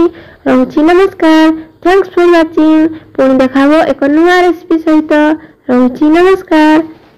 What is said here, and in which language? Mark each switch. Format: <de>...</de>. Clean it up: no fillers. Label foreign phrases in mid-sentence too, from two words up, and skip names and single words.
<or>रहूची नमस्कार,</or> <en>thanks for watching.</en> <or>ପୁଣି ଦେଖାବୋ ଏକ ନୂଆ ରେସିପି ସହିତ। रहूची नमस्कार।</or>